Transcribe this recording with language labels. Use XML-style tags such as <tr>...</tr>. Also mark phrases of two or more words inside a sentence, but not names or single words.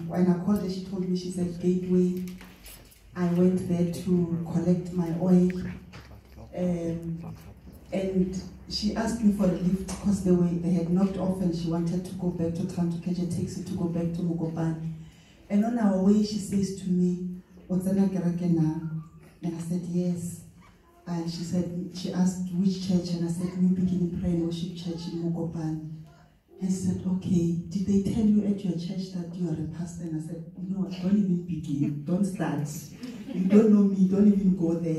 <en>When I called her, she told me she's at Gateway. I went there to collect my oil. And she asked me for a lift because they had knocked off and she wanted to go back to town to catch a taxi to go back to Mokopane. And on our way, she says to me,</en> <nso>"Otsana kereke na?"</nso> <en>And I said, "Yes." And she asked which church, and I said, "New Beginning Prayer and Worship Church in Mokopane." And she said, "Okay, did they tell you at your church that you are a pastor?" And I said, "No, don't even begin. Don't start. You don't know me. Don't even go there.</en>